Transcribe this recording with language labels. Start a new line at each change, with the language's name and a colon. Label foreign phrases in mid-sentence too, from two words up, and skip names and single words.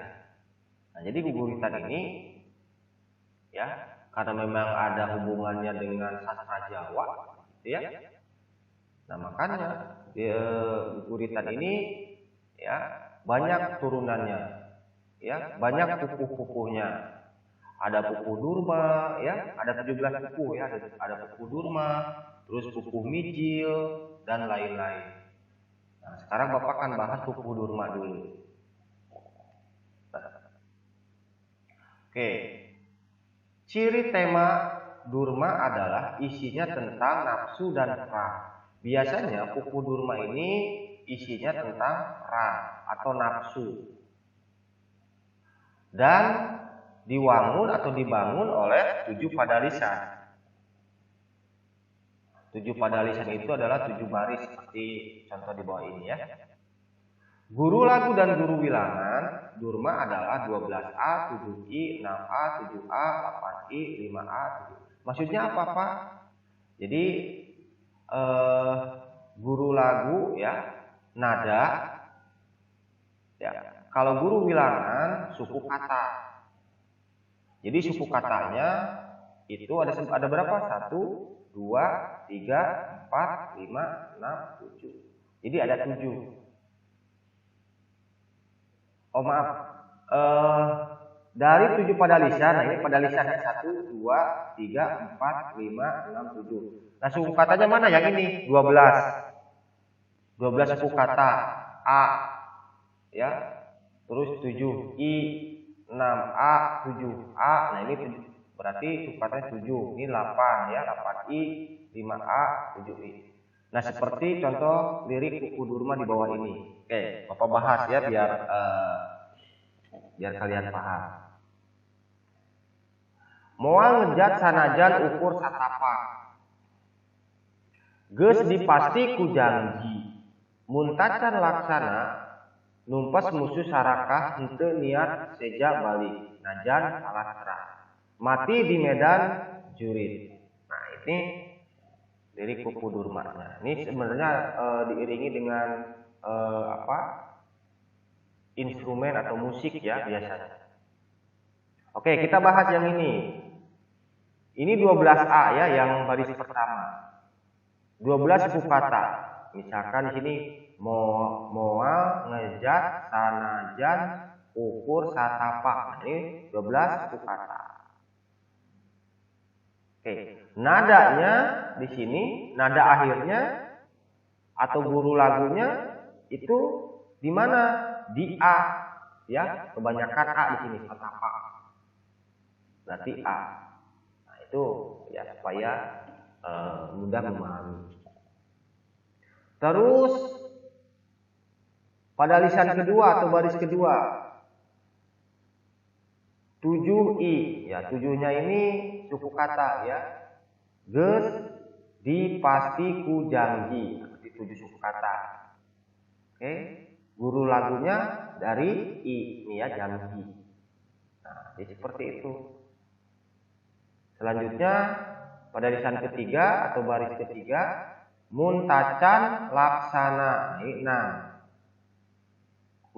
Indonesian: Nah, jadi guguritan ini ya karena memang ada hubungannya dengan sastra Jawa, gitu ya. Nah, makanya guguritan ini ya banyak turunannya, ya banyak pupuh-pupuhnya. Ada pupuh durma, ya ada 17 pupuh ya, ada pupuh durma, terus pupuh mijil dan lain-lain. Nah, sekarang Bapak akan bahas pupuh durma dulu. Oke, ciri tema durma adalah isinya tentang nafsu dan ra. Biasanya pupuh durma ini isinya tentang ra atau nafsu dan diwangun atau dibangun oleh 7 pada lisan. 7 pada lisan itu adalah 7 baris seperti contoh di bawah ini ya. Guru lagu dan guru wilangan durma adalah 12A, 7I, 6A, 7A, 8I, 5A, 7. Maksudnya apa Pak? Jadi guru lagu ya nada ya. Kalau guru wilangan suku kata. Jadi suku katanya itu ada berapa? 1, 2, 3, 4, 5, 6, 7. Jadi ada 7. Oh maaf, dari 7 pada lisan, nah ini pada lisannya 1, 2, 3, 4, 5, 6, 7. Nah suku katanya mana yang ini? 12. 12 suku kata. A, ya, terus 7, I, 6A, 7A, nah ini berarti suku katanya 7. Ini 8 ya, 8I, 5A, 7I. Nah seperti contoh lirik Pupuh Durma di bawah ini. Oke, Bapak bahas ya biar kalian paham.
Sundanese: Moal ngejat sanajan ukur satapa. Geus dipasti ku janji. Muntacan laksana numpas musuh sarakah henteu niat seja balik. Najan salastra. Mati di medan jurid.
Indonesian: Nah ini lirik Pupuh Durma. Nah, ini sebenarnya diiringi dengan instrumen atau musik ya biasanya. Oke, kita bahas yang ini. Ini 12A ya yang baris pertama. 12 suku kata. Misalkan di sini
Sundanese: moal ngejat sanajan ukur satapa.
Indonesian: Ini 12 suku kata. Oke, nadanya di sini, nada akhirnya atau guru lagunya itu di mana? Di A, ya kebanyakan A di sini satapa. Berarti A. Nah itu ya supaya mudah memahami. Terus pada lisan kedua atau baris kedua 7I, ya 7-nya ini suku kata ya.
Sundanese: Geus dipasti ku janji,
Indonesian: berarti 7 suku kata. Oke, guru lagunya dari I, ini ya janji. Nah, jadi seperti itu. Selanjutnya pada lisan ketiga atau baris ketiga
Sundanese: muntacan laksana,
Indonesian: ini 6.